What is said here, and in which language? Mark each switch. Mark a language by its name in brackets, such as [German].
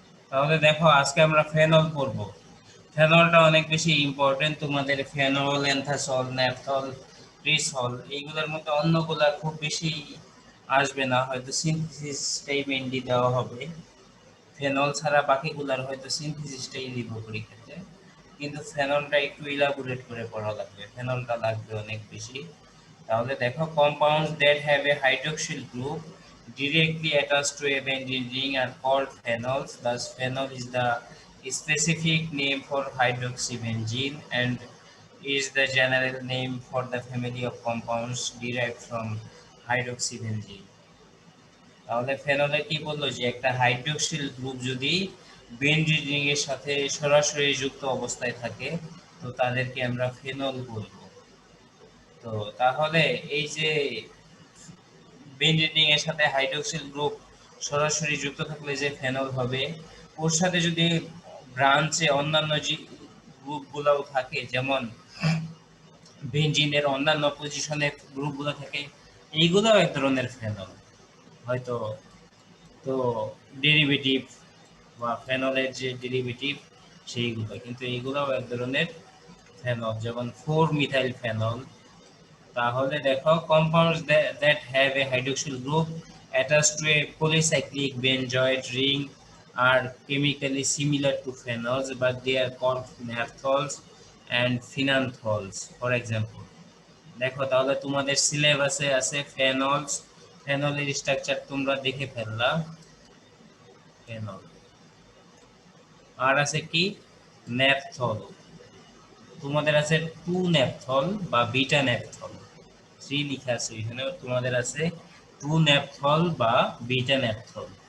[Bangla] তাহলে দেখো, আজকে আমরা ফেনল পড়বো। ফেনলটা অনেক বেশি ইম্পর্টেন্ট তোমাদের, ফেনল, এন্থাসল, ন্যাপথল, রিসল, এইগুলোর মতো অন্যগুলা খুব বেশি আসবে না, হয়তো সিনথেসিসটাই মেইনলি দেওয়া হবে, ফেনল ছাড়া বাকিগুলার হয়তো সিনথেসিসটাই দিব পরীক্ষাতে, কিন্তু ফেনলটা একটু ইলাবোরেট করে পড়া লাগবে, ফেনলটা লাগবে অনেক বেশি। তাহলে দেখো, [English] compounds that have a hydroxyl group directly attached to a benzene ring are called phenols. Thus, phenol is the specific name for hydroxybenzene and is the general name for the family of compounds derived from hydroxybenzene. [Bangla] তাহলে ফেনলে কি বললো, যে একটা hydroxyl group যদি benzene ring এর সাথে সরাসরি যুক্ত অবস্থায় থাকে তো তাদেরকে আমরা ফেনল বলবো। তো তাহলে এই যে বেনজিন এর সাথে হাইড্রোক্সিল গ্রুপ সরাসরি যুক্ত থাকলে যে ফেনল হবে, ওর সাথে যদি ব্রাঞ্চে অন্যান্য যে গ্রুপগুলোও থাকে, যেমন বেনজিনের অন্যান্য পজিশনে গ্রুপগুলো থাকে, এইগুলোও এক ধরনের ফেনল হয়তো। তো ডেরিভেটিভ বা ফেনলের যে ডেরিভেটিভ সেইগুলো, কিন্তু এইগুলোও এক ধরনের ফেনল, যেমন 4 মিথাইল ফেনল। তাহলে দেখো, [English] compounds that have a hydroxyl group attached to a polycyclic benzoate ring are chemically similar to phenols, but they are called naphthols and phenanthols, for example. [Bangla] দেখো, তাহলে তোমাদের সিলেবাসে আছে ফেনলস, ফেনলের স্ট্রাকচার তোমরা দেখে ফেললা, ফেনল। আর আছে কি? ন্যাপথল। তোমাদের আছে 2 ন্যাপথল বা বিটা ন্যাপথল, 3 লেখা আছে এখানে, তোমাদের আছে 2 ন্যাপথল বা বিটা ন্যাপথল।